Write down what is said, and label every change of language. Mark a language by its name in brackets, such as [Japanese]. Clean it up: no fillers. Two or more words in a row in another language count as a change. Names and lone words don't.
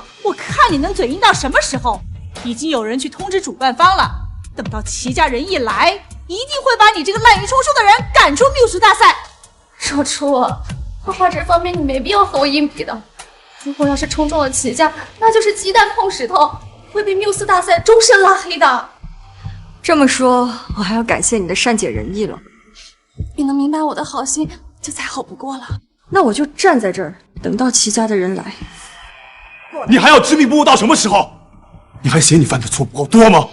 [Chinese] 我看你能嘴硬到什麼時候？已經有人去通知主辦方了，等到齊家人一來，一定會把你這個濫竽充數的人趕出繆斯大賽。若初，畫畫這方面你沒必要和我硬比的。如果要是衝中了齊家，那就是雞蛋碰石頭，會被繆斯大賽終身拉黑的。這麼說，我還要感謝你的善解人意了。你能明白我的好心，就再好不過了。那我就站在這兒，等到齊家的人來。你還要執迷不悟到什麼時候？你還嫌你犯的錯不夠多嗎？